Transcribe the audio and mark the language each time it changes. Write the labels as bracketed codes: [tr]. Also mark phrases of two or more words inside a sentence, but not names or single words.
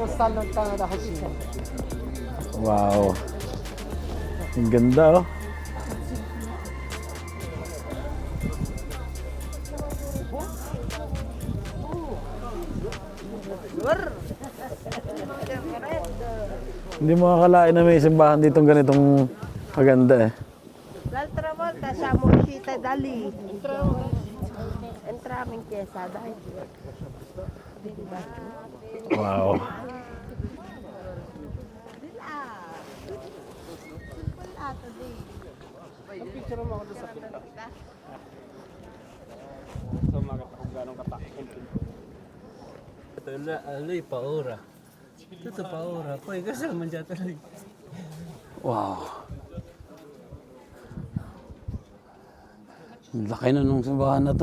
[tl] Wow. Ang ganda, oh. Hindi mo akalain na may simbahan ditong ganitong kaganda, eh. [it] L'altra volta siamo uscite da lì. Entriamo in chiesa, dai. Wow. Di là. Quel lato lì. [tl] Picture mo ako doon sa pinto. So, makita kung gano'ng katakot. Ito, alay, paura. Ito, paura. Pwede kasi naman dyan tuloy. Wow. Ang laki na nung simbahan na ito.